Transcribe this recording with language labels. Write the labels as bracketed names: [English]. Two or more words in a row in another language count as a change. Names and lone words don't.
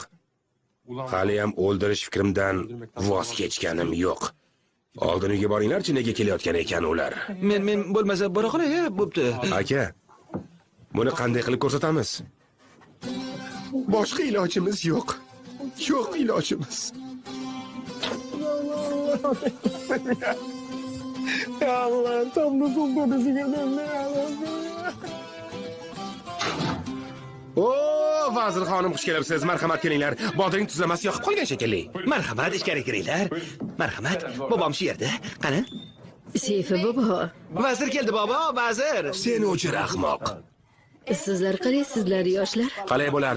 [Uzbek] Hali ham o'ldirish fikrimdan voz kechganim yo'q. Oldin uyga boringlar-chi, nega kelayotgan ekan ular? Men bo'lmasa bora qolay, bo'pti. Aka, buni qanday qilib ko'rsatamiz? Boshqa ilojimiz yo'q. Yo'q ilojimiz. [Turkish] Allah, tam da son kodesiga döndü. [Uzbek] O, vazir xonim, xush kelibsiz. Marhamat kelinglar. Bodring tuzlamasi yoqib qolgan shekilli. Marhamat, ichkari kiringlar. Marhamat. Bobom shu yerda. Qani? Seyfi bobo. Vazir keldi, bobo, vazir. Sen o'chir ahmoq. Sizlar qalaysizlar yoshlar? Qalay bo'lardi?